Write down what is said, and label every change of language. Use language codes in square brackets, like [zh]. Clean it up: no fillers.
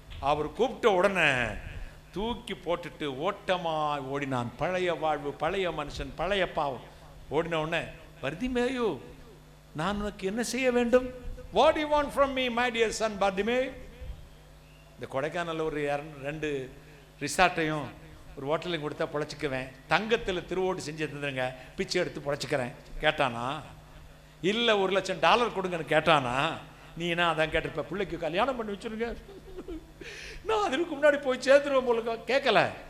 [ta] அவர் கூப்பிட்ட உடனே தூக்கி போட்டுட்டு ஓட்டமாய் ஓடினான். பழைய வாழ்வு, பழைய மனுஷன், பழைய பாவம் ஓடின உடனே, பர்திமேயு நான் உனக்கு என்ன செய்ய வேண்டும்? [en] What do you want from me, my dear son Bartimaeus? [ta] இந்த கொடைக்கானல்ல ஒரு 2 ரிசார்ட்டையும் ஒரு ஹோட்டலையும் கொடுத்தா பொழைச்சிக்குவேன், தங்கத்தில் திருவோடு செஞ்சு தந்துருங்க, பிச்சை எடுத்து பொழைச்சிக்கிறேன் கேட்டானா? இல்லை $1,00,000 கொடுங்கன்னு கேட்டானா? நீனா அதான் கேட்டிருப்ப, பிள்ளைக்கு கல்யாணம் பண்ணி வச்சுருங்க, நான் அதுக்கு முன்னாடி போய் சேர்த்துருவேன் போல. கேட்கல.